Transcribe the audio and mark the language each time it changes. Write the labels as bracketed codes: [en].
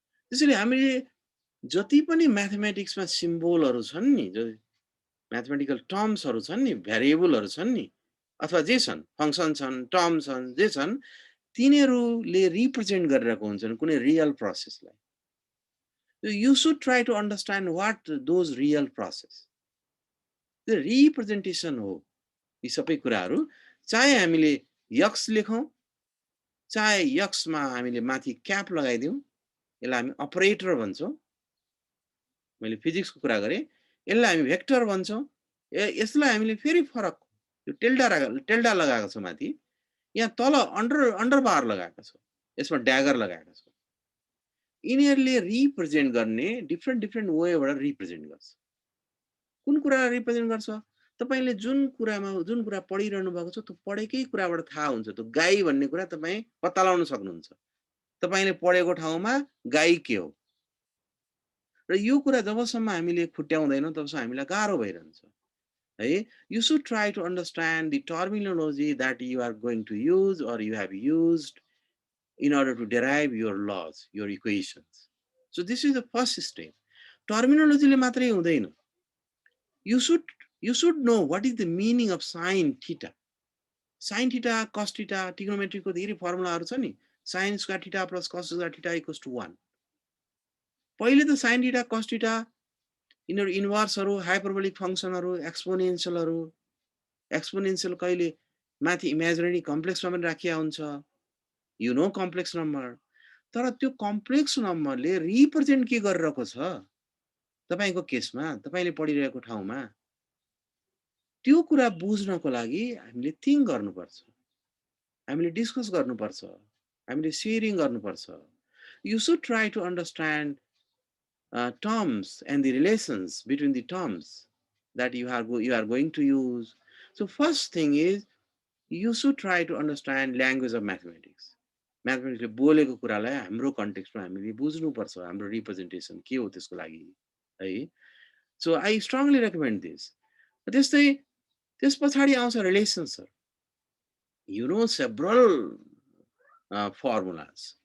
[ne] त्यसैले हामीले जति पनि म्याथमेटिक्समा सिम्बोलहरू छन् नि, जो म्याथमेटिकल टर्म्सहरू छन् नि, भेरिएबलहरू छन् नि, अथवा जे छन्, फङ्सन छन्, टर्म छन्, जे छन्, तिनीहरूले रिप्रेजेन्ट गरिरहेको हुन्छन् कुनै real प्रोसेसलाई। [en] You should try to understand what those real process. The representation [ne] हो यी सबै कुराहरू। चाहे हामीले यक्स लेखौँ, चाहे यक्समा हामीले माथि क्याप लगाइदिउँ, यसलाई हामी अपरेटर भन्छौँ। मैले फिजिक्सको कुरा गरेँ। यसलाई हामी भेक्टर भन्छौँ। यसलाई हामीले फेरि फरक यो टेल्डा लगाएको छ माथि। यहाँ तल अन्डर बार लगाएको छ। यसमा ड्यागर लगाएको छ। यिनीहरूले रिप्रेजेन्ट गर्ने डिफ्रेन्ट वेबाट रिप्रेजेन्ट गर्छ। कुन कुरालाई रिप्रेजेन्ट गर्छ? तपाईले जुन कुरा पढिरहनु भएको छ त्यो पढेकै कुराबाट थाहा हुन्छ। त्यो गाई भन्ने कुरा तपाई पत्ता लगाउन सक्नुहुन्छ। तपाईले पढेको ठाउँमा गाई के हो? र यो कुरा जबसम्म हामीले खुट्याउँदैनौँ तबसम्म हामीलाई गाह्रो भइरहन्छ। [en] है you should try to understand the terminology that you are going to use or you have used in order to derive your laws, your equations. So this is the first step. [ne] Terminology ले मात्रै हुँदैन. [en] You should know what is the meaning of sin theta. [ne] Sin theta, cos theta, trigonometry को धेरै फर्मुलाहरू छ नि. [en] Sin square theta plus cos square theta equals to 1. [ne] पहिले त sin theta, cos theta यिनीहरू इन्भर्सहरू, हाइपरबोलिक फंक्सनहरू, एक्सपोनेन्शियलहरू, एक्सपोनेन्शियल कहिले माथि इमेजिनरी कम्प्लेक्समा पनि राखिया हुन्छ। [en] you know [ne] complex number. तर त्यो कम्प्लेक्स नम्बरले रिप्रेजेन्ट के गरिरहेको छ तपाईको केसमा, तपाईले पढिरहेको ठाउँमा त्यो कुरा बुझ्नको लागि हामीले थिंक गर्नुपर्छ। हामीले डिस्कस गर्नुपर्छ। हामीले शेयरिङ गर्नुपर्छ। [en] You should try to understand terms and the relations between the terms that you are going to use. So first thing is you should try to understand language of mathematics. [ne] Mathematics बोलेको कुरालाई हाम्रो कन्टेक्स्टमा हामीले बुझ्नुपर्छ। हाम्रो representation के हो त्यसको लागि है। [en] So I strongly recommend this. [ne] त्यस्तै त्यस पछाडी आउँछ relations. [en] You know several formulas.